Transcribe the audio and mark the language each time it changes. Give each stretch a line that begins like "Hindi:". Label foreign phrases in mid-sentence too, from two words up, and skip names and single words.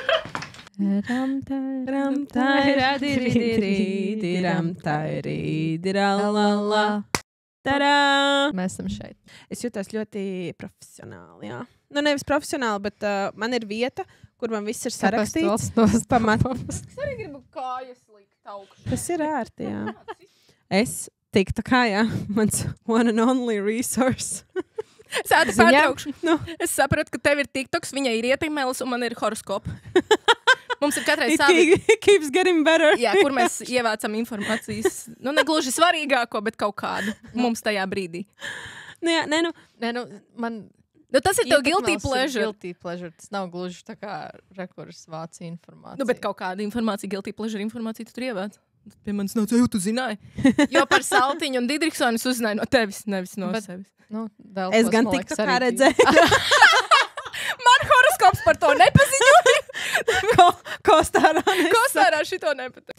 Latvian: Mēs esam šeit. Es jūtos ļoti profesionāli, jā. Nu, nevis profesionāli, bet man ir vieta, kur man viss ir sarakstīts. Es arī gribu kājas likt augšu. Tas ir ērti, jā. Es tiktu kā, jā, mans
English: one and only resource.
Latvian: Sādi pārtraukšu. Es sapratu, ka tev ir TikToks, viņai ir ietekmēlis un man ir horoskopa. Mums ir katrai savi.
English: It keeps getting better.
Latvian: Jā, kur mēs ievācam informācijas. Nu, ne gluži svarīgāko, bet kaut kādu mums tajā brīdī. Man... Nu, tas ir tev
English: guilty pleasure. Guilty pleasure.
Latvian: Tas nav gluži tā kā rekurs vāci informācija. Nu, bet kaut kāda informācija,
English: guilty pleasure
Latvian: informācija tu tur ievāc. Pie manis nāca, jau tu zināji. Jo par Saltiņu un Didriksonu es uzzināju no tevis, nevis no sevis. Nu, es gan tiktu kā redzēju. Man horoskops par to nepaziņoja. Kostārā šito nepatīk.